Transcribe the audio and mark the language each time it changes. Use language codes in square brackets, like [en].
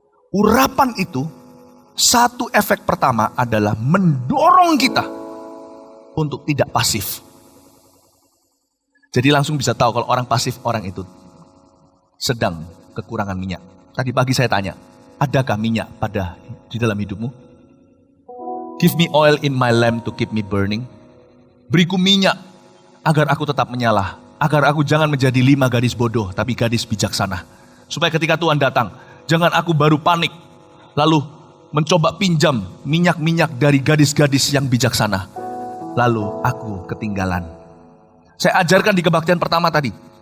[id] Urapan itu, satu efek pertama adalah mendorong kita untuk tidak pasif. Jadi langsung bisa tahu kalau orang pasif, orang itu sedang kekurangan minyak. Tadi pagi saya tanya, adakah minyak di dalam hidupmu? [en] Give me oil in my lamp to keep me burning. [id] Beriku minyak agar aku tetap menyala. Agar aku jangan menjadi 5 gadis bodoh, tapi gadis bijaksana. Supaya ketika Tuhan datang, jangan aku baru panik, lalu mencoba pinjam minyak-minyak dari gadis-gadis yang bijaksana. Lalu aku ketinggalan. Saya ajarkan di kebaktian pertama tadi.